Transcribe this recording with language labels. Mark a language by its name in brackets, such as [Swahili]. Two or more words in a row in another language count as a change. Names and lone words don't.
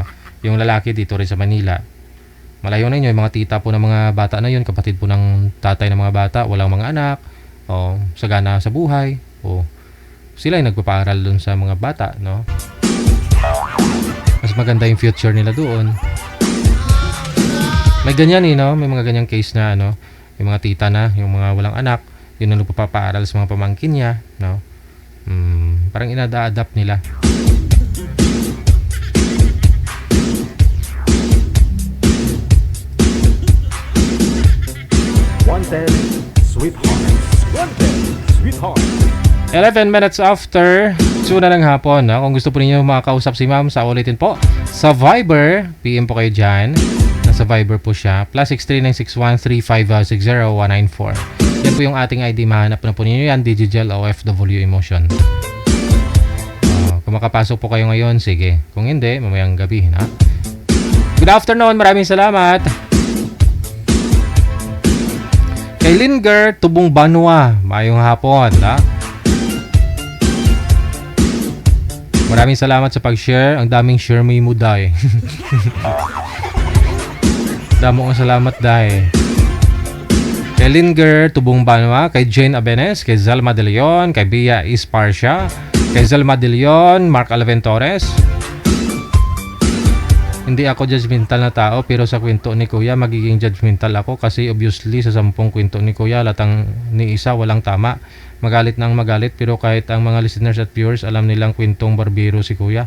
[Filipino] Yung lalaki dito rin sa Manila. Malayo na yun, yung mga tita po ng mga bata na yun, kapatid po ng tatay ng mga bata, walang mga anak, sagana sa buhay, sila yung nagpapaaral dun sa mga bata, no? Mas maganda yung future nila doon. May ganyan no? May mga ganyang case na, yung mga tita na, yung mga walang anak, yun ang nagpapaaral sa mga pamangkin niya, no? Parang inada-adapt nila. [English] Wanted, sweetheart. [Filipino] 11 minutes after 2 na ng hapon. Kung gusto po ninyo makakausap si ma'am, sa ulitin po sa Viber, PM po kayo dyan. Nasa Viber po siya. +6396135601994. Yan po yung ating ID. Mahanap na po ninyo yan. Digigel OFW Emotion. Kung makapasok po kayo ngayon, sige. Kung hindi, mamayang gabi. [English] Good afternoon. [Filipino] Maraming salamat. Kay Linger, Tubong Banwa. [Hiligaynon] Mayong hapon. [Filipino] Maraming salamat sa pag-share. Ang daming share mo yung muday. [Hiligaynon] Damo kong salamat [Filipino] dahil. Kay Linger, Tubong Banwa. Kay Jane Abenes. Kay Zalma De Leon. Kay Bia Isparcia. Kay Zalma De Leon. Mark Alven Torres. Hindi ako judgmental na tao, pero sa kwento ni Kuya magiging judgmental ako kasi obviously sa 10 kwento ni Kuya latang ni isa walang tama. Magalit nang magalit, pero kahit ang mga listeners at viewers alam nilang kwentong barbero si Kuya.